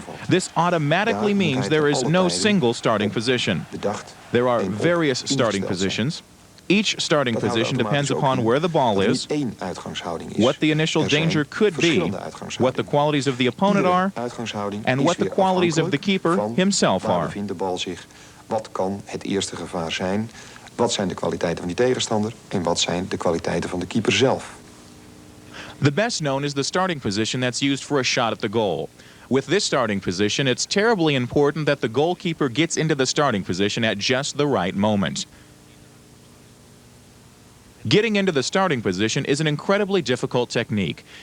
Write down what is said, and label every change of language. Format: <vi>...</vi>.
<en>This automatically means there is no single starting position. There are various starting positions. Each starting position depends upon where the ball is, what the initial danger could be, what the qualities of the opponent are, and what the qualities of the keeper himself are.</en> <nl>Wat kan het eerste gevaar zijn? Wat zijn de kwaliteiten van die tegenstander? En wat zijn de kwaliteiten van de keeper zelf?</nl> <en>The best known is the starting position that's used for a shot at the goal. With this starting position, it's terribly important that the goalkeeper gets into the starting position at just the right moment. Getting into the starting position is an incredibly difficult technique.</en>